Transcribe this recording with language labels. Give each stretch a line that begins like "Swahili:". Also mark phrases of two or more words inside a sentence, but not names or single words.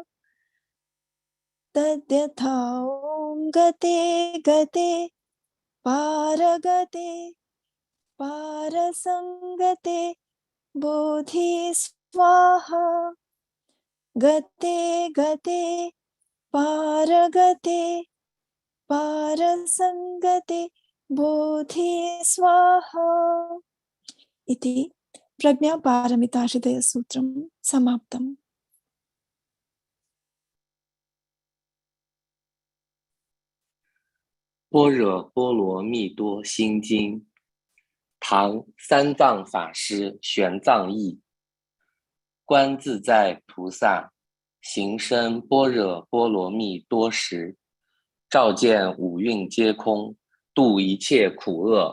Sanskrit: तद्यथा ॐ गते गते पारगते पारसंगते बोधि स्वाहा गते गते पारगते पारसंगते बोधि स्वाहा इति प्रज्ञापारमिताश्रयसूत्रं समाप्तम्।
Chinese: 般若波罗蜜多心经，唐三藏法师玄奘译。观自在菩萨行深般若波罗蜜多时，照见五蕴皆空，度一切苦厄。